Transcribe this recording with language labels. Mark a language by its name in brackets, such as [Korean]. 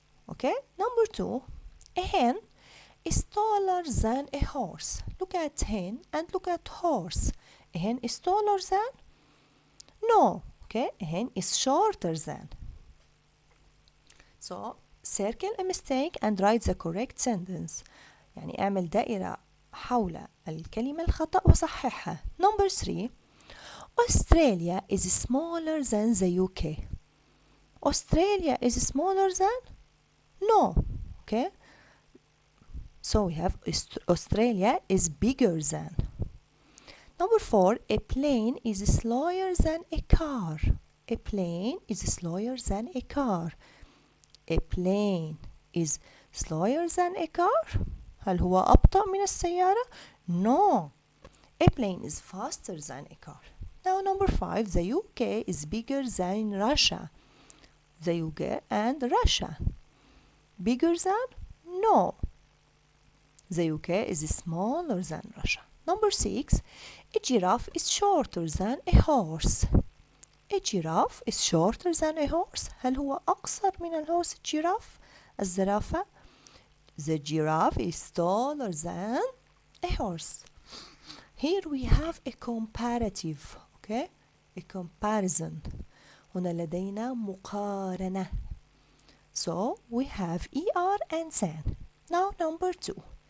[English] Okay, number 2, a hen is taller than a horse. Look at hen and look at horse. A hen is taller than? No. Okay, a hen is shorter than. So circle a mistake and write the correct sentence. [Arabic] يعني اعمل دائرة حول الكلمة الخطأ وصححها. [English] Number 3, Australia is smaller than the UK. Australia is smaller than? No. Okay, so we have Australia is bigger than. Number 4, a plane is slower than a car. A plane is slower than a car. A plane is slower than a car. [Arabic] هل هو أبطأ من السيارة؟ No. [English] A plane is faster than a car. Now number 5, the UK is bigger than Russia. The UK and Russia. Bigger than? No. The UK is smaller than Russia. Number 6, a giraffe is shorter than a horse. A giraffe is shorter than a horse. [Arabic] هل هو أقصر من الهورس giraffe؟ الزرافة. [English] The giraffe is taller than a horse. Here we have a comparative. Okay? A comparison. [Arabic] هنا لدينا مقارنة. [English] So we have ER and than. Now number 2.